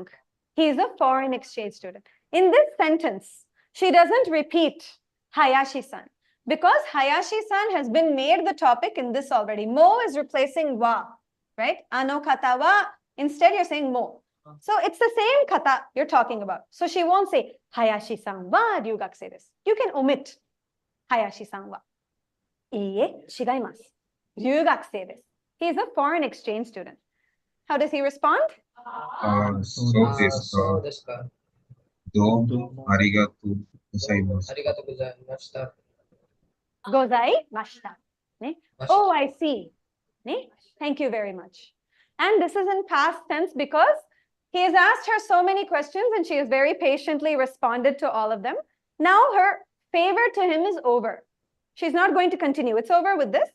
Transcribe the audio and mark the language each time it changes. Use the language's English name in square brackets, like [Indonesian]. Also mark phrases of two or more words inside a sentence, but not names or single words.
[English] He's a foreign exchange student. In this sentence, she doesn't repeat Hayashi-san because Hayashi-san has been made the topic in this already. Mo is replacing wa, right? [Japanese] あの方は. [English] Instead, you're saying mo. So it's the same kata you're talking about. So she won't say [Japanese] 林さんは留学生です. [English] You can omit [Japanese] 林さんは. いいえ、ちがいます。留学生です. [English] He's a foreign exchange student. How does he respond? [Japanese] そうですか. どうもありがとうございます. ありがとうございました. ございました. Ne? [English] Oh, I see. Ne? Thank you very much. And this is in past tense because he has asked her so many questions and she has very patiently responded to all of them. Now her favor to him is over. She's not going to continue. It's over with this.